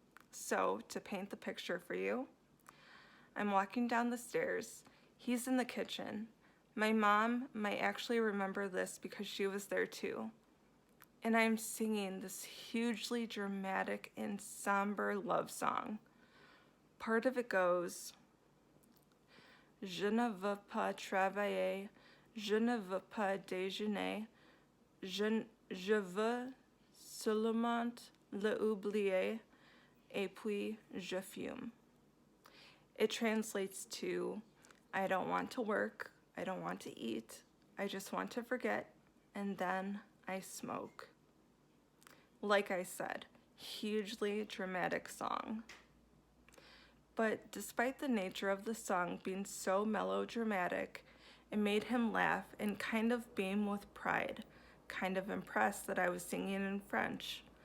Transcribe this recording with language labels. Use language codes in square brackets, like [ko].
[en] So, to paint the picture for you, I'm walking down the stairs. He's in the kitchen. My mom might actually remember this because she was there too. and I'm singing this hugely dramatic and somber love song. Part of it goes, [fr] Je ne veux pas travailler, je ne veux pas déjeuner, je veux seulement l'oublier, et puis je fume. [en] It translates to, I don't want to work, I don't want to eat, I just want to forget, and then I smoke. Like I said, hugely dramatic song. But despite the nature of the song being so melodramatic, it made him laugh and kind of beam with pride, kind of impressed that I was singing in French.